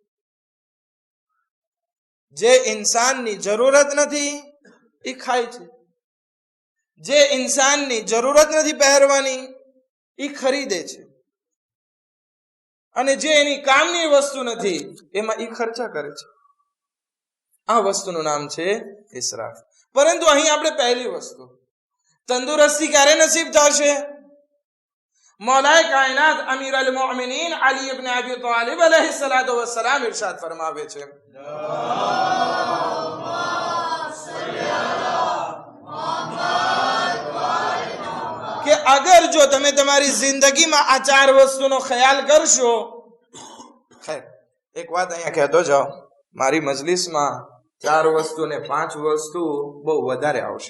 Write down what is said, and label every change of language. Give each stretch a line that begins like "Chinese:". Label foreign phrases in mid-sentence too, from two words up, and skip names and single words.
Gujarati: જે ઇન્સાનની જરૂરત નથી એ ખાય છે, જે ઇન્સાનની જરૂરત નથી પહેરવાની એ ખરીદે છે, અને જે એની કામની વસ્તુ નથી એમાં એ ખર્ચા કરે છે. આ વસ્તુનું નામ છે ઇસરાફ. પરંતુ અહીં આપણે પહેલી વસ્તુ, તંદુરસ્તી ક્યારે નસીબ થશે? मौलाए कायनात अमीर अल मोमिनीन अली इब्न अबी तालिब
Arabic: عليه الصلاة والسلام
Gujarati: ઇરશાદ ફરમાવે છે કે અગર જો તમે તમારી જિંદગીમાં આ ચાર વસ્તુનો ખ્યાલ કરશો, ખેર એક વાત અહીંયા કહેતો જાઓ, મારી મજલિસમાં ચાર વસ્તુ ને પાંચ વસ્તુ બહુ વધારે આવશે.